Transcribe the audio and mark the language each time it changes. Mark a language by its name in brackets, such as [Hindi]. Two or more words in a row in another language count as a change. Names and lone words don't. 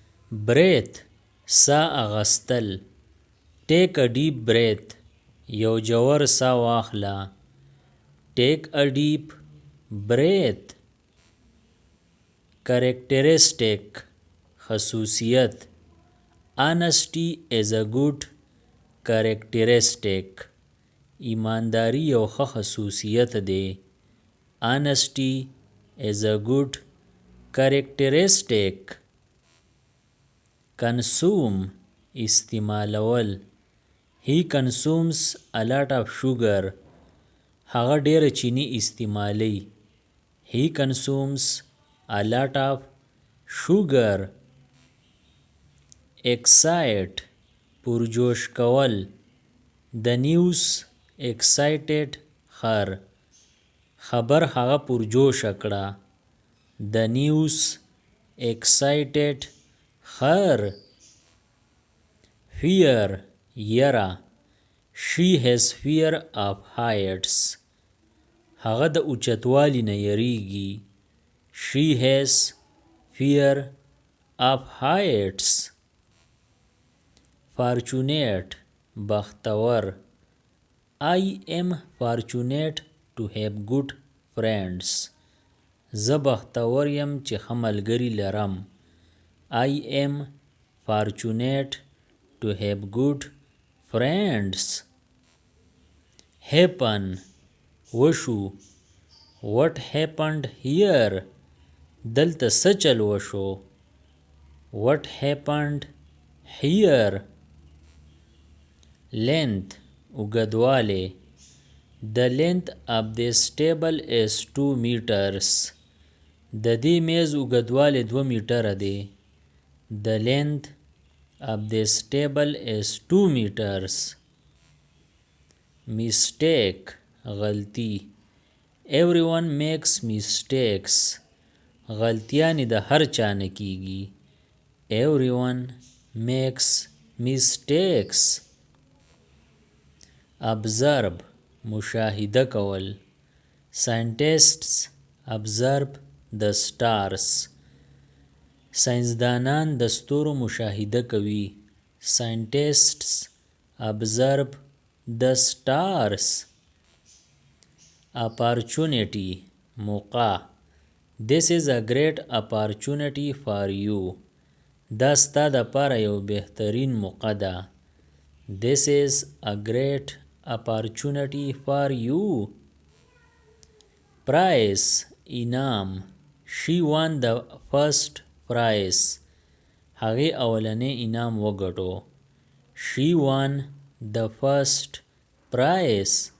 [Pashto] breath سا اغستل. [English] take a deep breath [Pashto] یو جوور سا واخلا. [English] take a deep breath. characteristic خصوصیت. honesty is a good characteristic. [Pashto] ایمانداری یو ښه خصوصیت دی. [English] honesty is a good characteristic. consume استعمالول. he consumes a lot of sugar. هغه ډیره چینی استعمالی. he consumes a lot of sugar. [Pashto] excite پرجوش کول. [English] the news excited her. [Pashto] خبر هغه پرجوش کړه. [English] the news excited her. fear یره. she has fear of heights. [Pashto] هغه د اوچتوالي نه یریږي. [English] she has fear of heights. fortunate بختور. I am fortunate to have good friends. [Pashto] زه بختور یم چې ښه ملګري لرم. [English] I am fortunate to have good friends. happen وشو. what happened here. [Pashto] دلته څه چل وشو. [English] what happened here. length اوږدوالی. the length of this table is 2 meters. [Pashto] د دې میز اوږدوالی 2 میټره دی. [English] the length of this table is 2 meters. mistake غلطی. everyone makes mistakes. [Pashto] غلطیانی د هر چا نه کیږي. [English] everyone makes mistakes. [Pashto] observe مشاهده کول. [English] scientists observe the stars. [Pashto] ساینسدانان د ستورو مشاهده کوي. [English] scientists observe the stars. opportunity موقع. this is a great opportunity for you. [Pashto] دا ستا دپاره یو بهترین موقع ده. [English] this is a great opportunity for you. prize انعام. she won the first prize. [Pashto] هغې اولنی انعام وګټو. [English] she won the first prize.